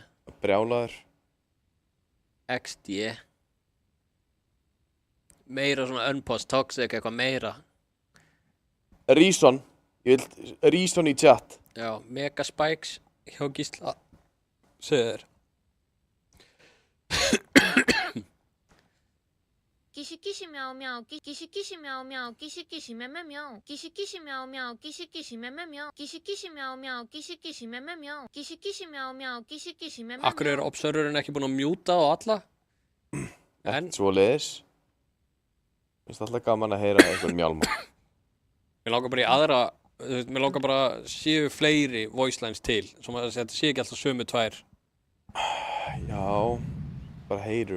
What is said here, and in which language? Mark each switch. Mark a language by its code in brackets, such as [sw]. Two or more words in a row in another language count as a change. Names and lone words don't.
[is] Brjálaður. XD. Meira svona unpause, toxic, eitthvað meira. Reason. Ég vil Reason í chat. Já, Mega Spikes hjá Gísla. Segðu þér. Kishi kishi meow meow, kishi kishi meow meow, kishi kishi meme meow, kishi kishi meow meow, kishi kishi meme meow, kishi kishi meow meow, kishi kishi meme meow, kishi kishi meow meow, kishi kishi meme meow. Akkur er observerinn ekki búinn að mjúta á alla? En svoleiðis. Mér finnst alltaf gaman að heyra einhvern mjálma. Mér langar bara í aðra, mér langar bara séu fleiri [en] voice lines [is] til, sem að þetta sé ekki alltaf sömu tvær. Já, bara hater.